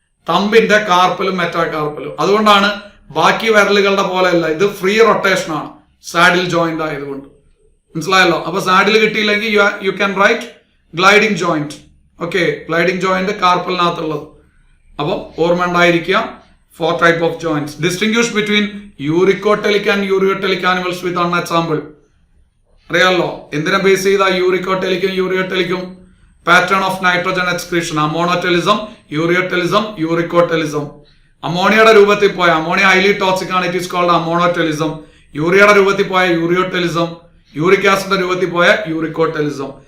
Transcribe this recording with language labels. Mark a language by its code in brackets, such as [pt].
[ml] തമ്പിന്റെ കാർപ്പലും മെറ്റാകാർപ്പലും. അതുകൊണ്ടാണ് ബാക്കി വിരലുകളുടെ പോലെയല്ല, ഇത് ഫ്രീ റൊട്ടേഷൻ ആണ് സാഡിൽ ജോയിന്റ് ആയതുകൊണ്ട്. മനസ്സിലായല്ലോ. അപ്പൊ സാഡിൽ കിട്ടിയില്ലെങ്കിൽ [en] You can write gliding joint. [ml] Okay, gliding joint കാർപ്പലിനകത്തുള്ളത്. അപ്പം ഓർമ്മ ഉണ്ടായിരിക്കുക. [en] 4 type of joints. Distinguish between uricotelic and ureotelic animals with an example. [ml] അറിയാലോ എന്തിനെ ബേസ് ചെയ്ത യൂറിക്കോടെലിക്കും യൂറിയോടെലിക്കും? [en] Pattern of nitrogen excretion. [ml] അമോണോടെലിസം, യൂറിയോടെലിസം, യൂറിക്കോടെലിസം. അമോണിയയുടെ രൂപത്തിൽ പോയ അമോണിയ [en] highly toxic [ml] ആണ്, [en] It is called ammonotelism. [ml] യൂറിയയുടെ രൂപത്തിൽ പോയ യൂറിയോടെലിസം. യൂറിക് ആസിഡിന്റെ രൂപത്തിൽ പോയ യൂറിക്കോടെലിസം.